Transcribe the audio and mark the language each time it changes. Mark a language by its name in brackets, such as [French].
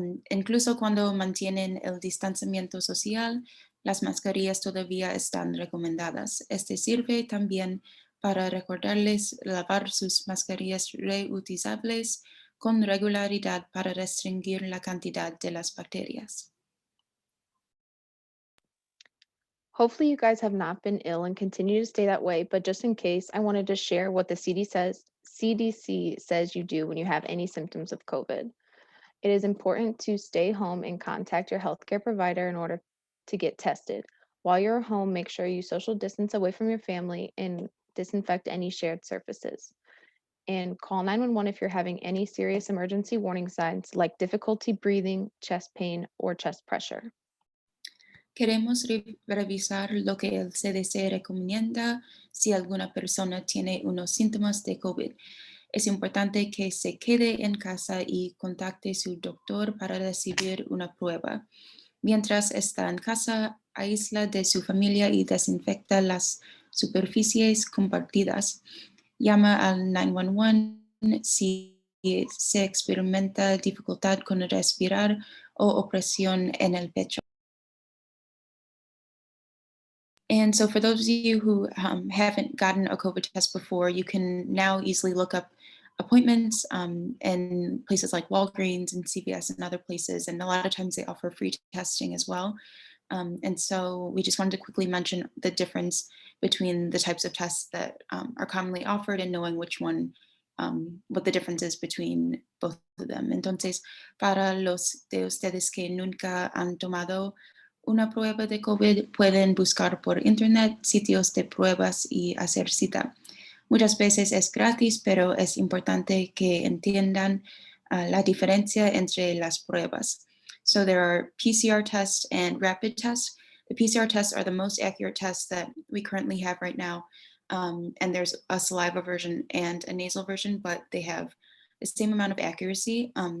[Spanish] Incluso cuando mantienen el distanciamiento social, las mascarillas todavía están recomendadas. Este sirve también para recordarles lavar sus mascarillas reutilizables con regularidad para restringir la cantidad de las bacterias. [English] Hopefully you guys have not been ill and continue to stay that way, but just in case, I wanted to share what the CDC says you do when you have any symptoms of COVID. It is important to stay home and contact your healthcare provider in order to get tested. While you're home, make sure you social distance away from your family and disinfect any shared surfaces. And call 911 if you're having any serious emergency warning signs like difficulty breathing, chest pain, or chest pressure. [Spanish] Queremos revisar lo que el CDC recomienda si alguna persona tiene unos síntomas de COVID. Es importante que se quede en casa y contacte a su doctor para recibir una prueba. Mientras está en casa, aísla de su familia y desinfecta las superficies compartidas. Llama al 911 si se experimenta dificultad con respirar o opresión en el pecho. [English] And so for those of you who haven't gotten a COVID test before, you can now easily look up appointments in places like Walgreens and CVS and other places. And a lot of times they offer free testing as well. And so we just wanted to quickly mention the difference between the types of tests that are commonly offered and knowing which one, what the difference is between both of them. [Spanish] Entonces, para los de ustedes que nunca han tomado una prueba de COVID, pueden buscar por internet sitios de pruebas y hacer cita. Muchas veces es gratis, pero es importante que entiendan la diferencia entre las pruebas. [English] So there are PCR tests and rapid tests. The PCR tests are the most accurate tests that we currently have right now. And there's a saliva version and a nasal version, but they have the same amount of accuracy.